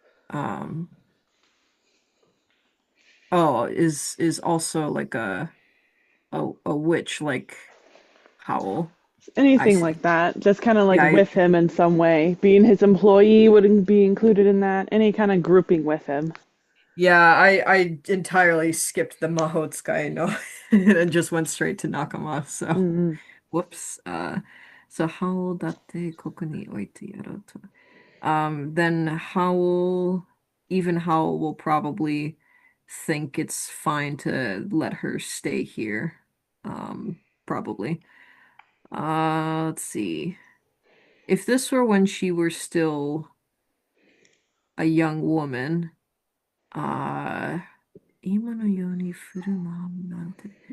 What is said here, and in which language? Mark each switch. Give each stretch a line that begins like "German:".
English: Um, oh, is also like a witch like Howell. I Anything like that, just kind of like Yeah, with him in some way. Being his employee wouldn't be included in that. Any kind of grouping with him. yeah, I entirely skipped the Mahotsukai no and just went straight to Nakama. So, Mm-hmm. whoops.
Japanese: So Howl だってここに置いてやろうと。
English: Then Howl, even Howl will probably think it's fine to let her stay here. Probably. Let's see. If this were when she were still a young woman,
Japanese: 今のように振る舞うなんて。